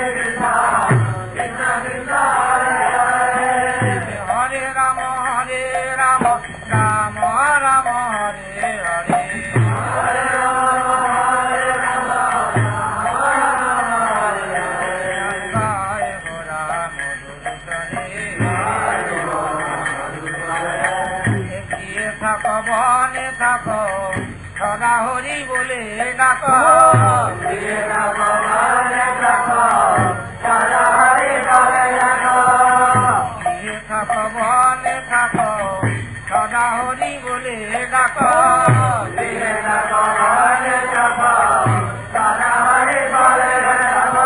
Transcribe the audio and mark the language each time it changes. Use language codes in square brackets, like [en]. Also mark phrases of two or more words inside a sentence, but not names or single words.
[sa] कृष्ण कृष्ण कृष्ण हरे हरे, हरे राम राम राम हरे हरे, हरे राम राम हरे हरे। [bn] গায় ঘোড়া মধুসূদনে, কিয়ে থাকো বনে থাকো সদা হরি বলে ডাকো, কিয়ে থাকো বনে থাকো সদা হরি বলে ডাকো, কিয়ে থাকো বনে থাকো সদা হরি বলে ডাকো, কিয়ে থাকো বনে থাকো সদা হরি বলে ডাকো।